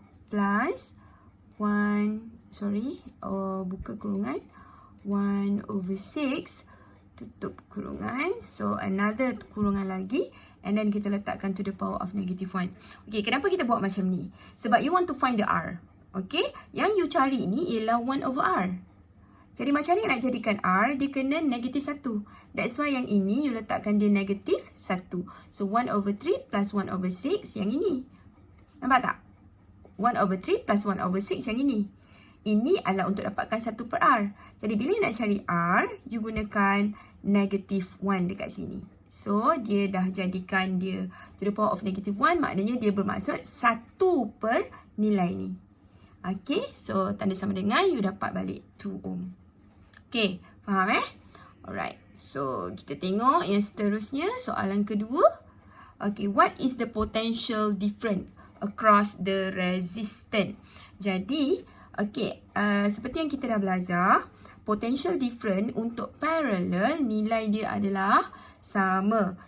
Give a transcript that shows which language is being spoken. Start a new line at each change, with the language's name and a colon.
English: Plus 1, sorry.
Malay: Buka kurungan. 1/6. Tutup kurungan.
English: So, another kurungan lagi. And then
Malay: kita letakkan
English: to the power of -1.
Malay: Okay, kenapa kita buat macam ni?
English: Sebab you want to find the R.
Malay: Okay, yang you cari ni ialah 1/R. Jadi macam ni nak jadikan R, dia kena -1.
English: That's why
Malay: yang ini you letakkan dia -1. So 1/3 plus 1/6 yang ini. Nampak tak? 1/3 plus 1/6 yang ini. Ini adalah untuk dapatkan 1/R. Jadi bila nak cari R, you gunakan -1 dekat sini. So dia dah jadikan dia
English: to the power of -1,
Malay: maknanya dia bermaksud 1 per nilai ni. Okay, so tanda sama dengan you dapat balik 2 ohm. Okay, faham
English: Alright, so
Malay: kita tengok yang seterusnya, soalan kedua.
English: Okay, what is the potential difference across the resistance?
Malay: Jadi, okay, seperti yang kita dah belajar, potential difference untuk parallel nilai dia adalah sama.